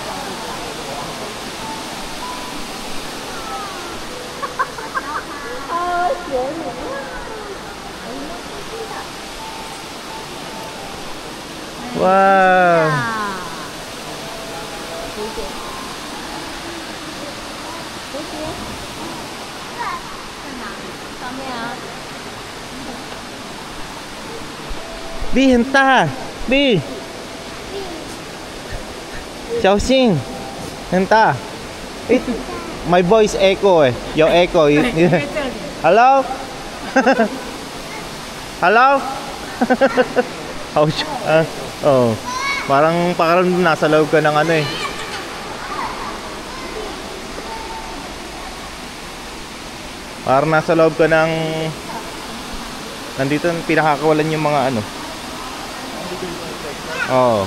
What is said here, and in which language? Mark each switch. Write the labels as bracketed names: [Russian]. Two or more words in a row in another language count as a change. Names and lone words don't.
[English] Wow! B, henta! B! 小心 henta! My voice echo eh. Your echo. Hello? Hello? Ouch. Oh. [Filipino] Parang nasa loob ka ng ano eh. Parang nasa loob ka ng nandito pinakakawalan yung mga ano. Oh.